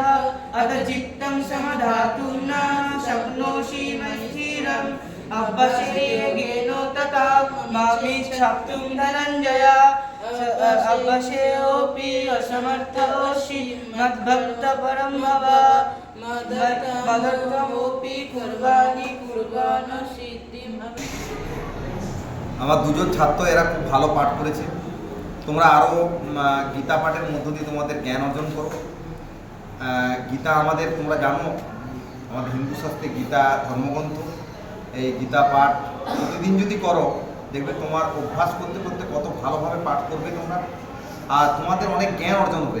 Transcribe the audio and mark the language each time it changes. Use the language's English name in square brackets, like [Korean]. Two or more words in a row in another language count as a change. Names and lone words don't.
[Sanskrit] अथ चित्तं समधातुं न शक्नोषि मयि स्थिरम् अवश्येन तथा मामिच्छाप्तुं धनञ्जय। अवश्योऽपि असमर्थोऽसि मद्भक्तपरं भव मदर्थमपि कुर्वाणि कुर्वाण सिद्धिं। [Bangla] আমার দুজন ছাত্র এরা খুব ভালো পাঠ করেছে। তোমরা আরও গীতা পাঠের মধ্য দিয়ে তোমাদের জ্ঞান অর্জন করো। গীতা আমাদের, তোমরা জানো আমাদের হিন্দু শাস্ত্রে গীতা ধর্মগ্রন্থ। এই গীতা পাঠ প্রতিদিন যদি করো দেখবে তোমার অভ্যাস করতে করতে কত ভালোভাবে পাঠ করবে তোমরা, আর তোমাদের অনেক জ্ঞান অর্জন হবে।